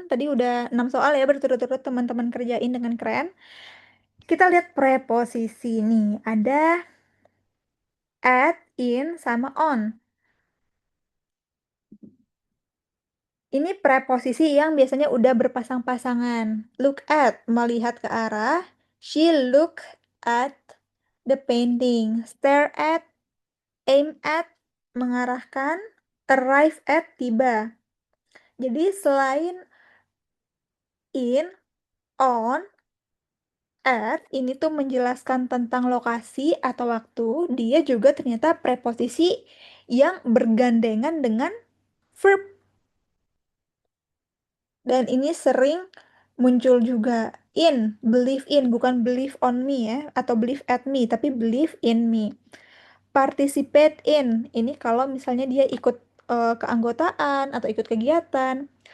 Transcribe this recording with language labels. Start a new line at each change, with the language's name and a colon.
Indonesian: Tadi udah 6 soal ya berturut-turut teman-teman kerjain dengan keren. Kita lihat preposisi nih. Ada at, in, sama on. Ini preposisi yang biasanya udah berpasang-pasangan.
English: Look at,
Indonesian: melihat ke arah.
English: She look at the painting. Stare at, aim at,
Indonesian: mengarahkan.
English: Arrive at,
Indonesian: tiba. Jadi selain in, on, at, ini tuh menjelaskan tentang lokasi atau waktu. Dia juga ternyata preposisi yang bergandengan dengan verb. Dan ini sering muncul juga.
English: In, believe in,
Indonesian: bukan
English: believe on me
Indonesian: ya, atau
English: believe at me,
Indonesian: tapi
English: believe in me.
Indonesian: Participate in, ini kalau misalnya dia ikut keanggotaan atau ikut kegiatan.